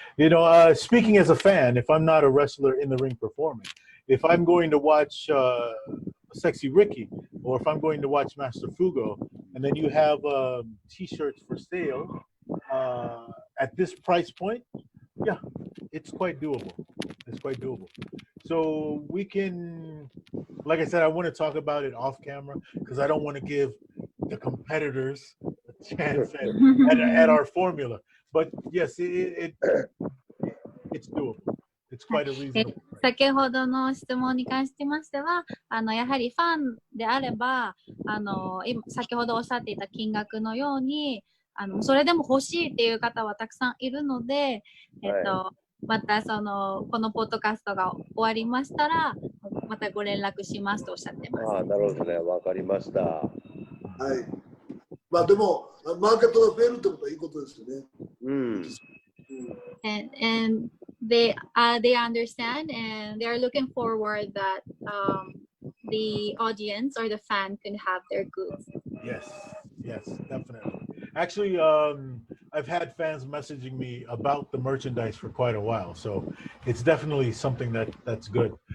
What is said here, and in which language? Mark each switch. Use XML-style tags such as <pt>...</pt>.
<en>You know, speaking as a fan, if I'm not a wrestler in the ring performing, if I'm going to watch Sexy Ricky, or if I'm going to watch Master Fugo, and then you have t-shirts for sale at this price point, yeah, it's quite doable. It's quite doable. So we can, like I said, I want to talk about it off camera because I don't want to give the competitors a chance at our formula. But yes, it's doable. It's quite a reasonable.</en> <ja>先ほどの質問に関しましては、やはりファンであれば、先ほどおっしゃっていた金額のように、それでも欲しいっていう方はたくさんいるので、またこのポッドキャストが終わりましたら、またご連絡しますとおっしゃってます。なるほどね、わかりました。はい。まあでも、マーケットが増えるってことはいいことですよね。</ja> <en>And they understand and they are looking forward that the audience or the fan can have their goods. Yes, yes, definitely. Actually, I've had fans messaging me about the merchandise for quite a while, so it's definitely something that's good.</en>